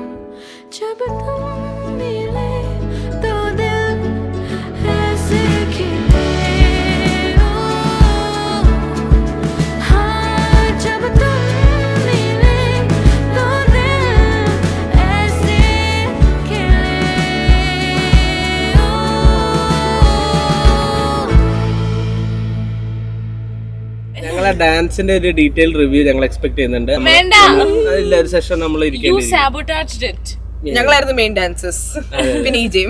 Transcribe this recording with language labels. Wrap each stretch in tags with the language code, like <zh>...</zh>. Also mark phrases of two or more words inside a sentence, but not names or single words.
<hi>जब तुम मिले तो दिल ऐसे खिले, हाँ जब तुम मिले तो दिल ऐसे खिले.</hi> <ml>ഞങ്ങളെ ഡാൻസിന്റെ ഒരു</ml> <en>detail review</en> <ml>ഞങ്ങൾ എക്സ്പെക്ട് ചെയ്യുന്നുണ്ട്. ഒരു സെഷൻ നമ്മൾ ഞങ്ങളായിരുന്നു</ml> <en>main dancers.</en> <ml>പിന്നെ ഈ ജെയിം</ml>